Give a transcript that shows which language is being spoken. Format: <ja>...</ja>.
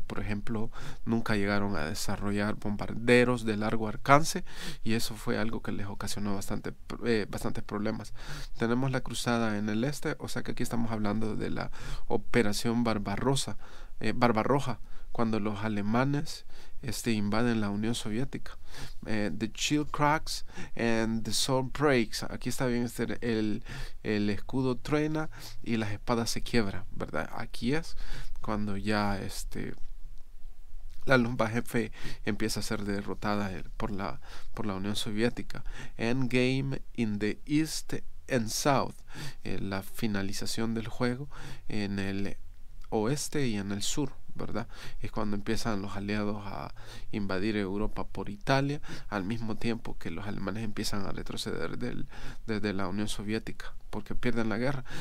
<es>Por ejemplo, nunca llegaron a desarrollar bombarderos de largo alcance, y eso fue algo que les ocasionó bastantes problemas. Tenemos la cruzada en el este, o sea que aquí estamos hablando de la Operación Barbarroja, cuando los alemanes invaden la Unión Soviética.</es> <en>The Shield cracks and the sword breaks.</en> <es>Aquí está bien, el escudo truena y las espadas se quiebran, ¿verdad? Aquí es cuando ya la Luftwaffe empieza a ser derrotada por la Unión Soviética.</es> <en>Endgame in the East and South.</en> <es>La finalización del juego en el oeste y en el sur, ¿verdad? Es cuando empiezan los aliados a invadir Europa por Italia, al mismo tiempo que los alemanes empiezan a retroceder desde la Unión Soviética, porque pierden la guerra.</es>